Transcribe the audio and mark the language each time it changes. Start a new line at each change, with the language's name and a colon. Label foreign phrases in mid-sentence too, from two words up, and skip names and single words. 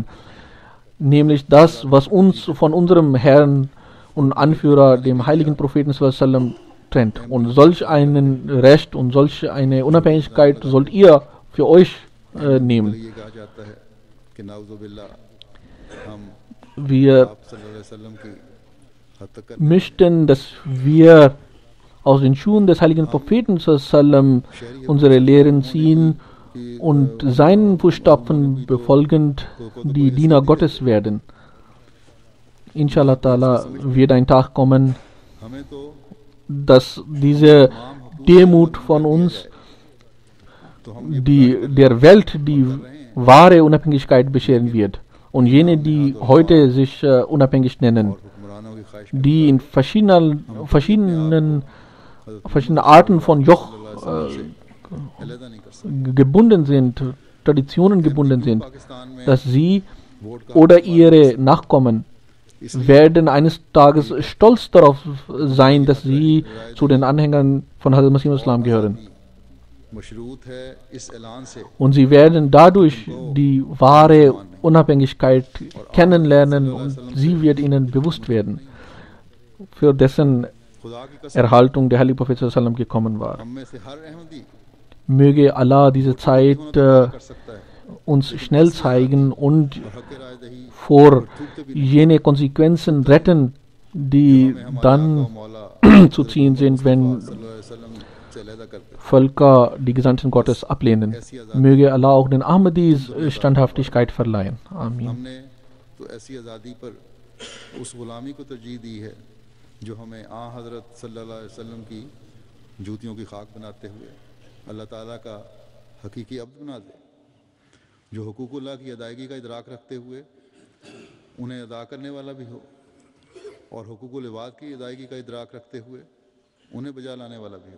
German: Nämlich das, was uns von unserem Herrn und Anführer, dem heiligen Propheten sallam, trennt. Und solch ein Recht und solch eine Unabhängigkeit sollt ihr für euch nehmen.
Urdu: یہ کہا جاتا ہے کہ نعوذ باللہ ہم
German: Wir
Urdu: آپ
Arabic: صلى الله عليه وسلم
Urdu: کی حد تک کر
German: möchten, dass wir aus den Schuhen des heiligen Propheten sallam unsere Lehren ziehen und seinen Fußstapfen befolgend die Diener Gottes werden.
Arabic: إن شاء الله تعالى
German: wird ein Tag kommen,
Urdu: ہمیں تو
German: dass diese Demut von uns,
Urdu: تو ہم یہ
German: die der Welt die wahre Unabhängigkeit bescheren wird. Und jene, die heute sich unabhängig nennen,
Urdu: حکمرانوں کی خواہش
German: die in verschiedenen Arten von Joch
Urdu: الگ نہیں کر سکتے.
German: gebunden sind, Traditionen gebunden sind,
Urdu: پاکستان میں
German: dass sie
Urdu: ووٹ کا
German: oder ihre Nachkommen werden eines Tages stolz darauf sein, dass sie zu den Anhängern von Hazrat Masih Islam gehören.
Urdu: مشروط ہے اس اعلان سے
German: Und sie werden dadurch die wahre Unabhängigkeit kennenlernen und sie wird ihnen bewusst werden, für dessen
Urdu: خدا کی قسم
German: Erhaltung der Heilige Prophet
Arabic: صلى الله عليه وسلم
German: gekommen war.
Urdu: ہم میں سے ہر احمدی
German: Möge Allah diese Zeit
Urdu: کر سکتا ہے
German: uns schnell zeigen und
Urdu: حق رائے دہی
German: vor jene Konsequenzen retten, die dann
Urdu: मौला
German: zu ziehen sind, wenn
Arabic: صلى الله عليه وسلم
Urdu: سے علیحدہ کرتے
German: Völker die Gesandten Gottes ablehnen. Möge Allah auch den Ahmadis Standhaftigkeit verleihen. Amin.
Urdu: ہم نے تو ایسی آزادی پر اس غلامی کو ترجیح دی ہے جو ہمیں آں حضرت
Arabic: صلى الله عليه وسلم
Urdu: کی جوتیوں کی خاک بناتے ہوئے اللہ تعالیٰ کا حقیقی عبد بنا دے، جو حقوق اللہ کی ادائیگی کا ادراک رکھتے ہوئے انہیں ادا کرنے والا بھی ہو اور حقوق العباد کی ادائیگی کا ادراک رکھتے ہوئے انہیں بجا لانے والا بھی ہو.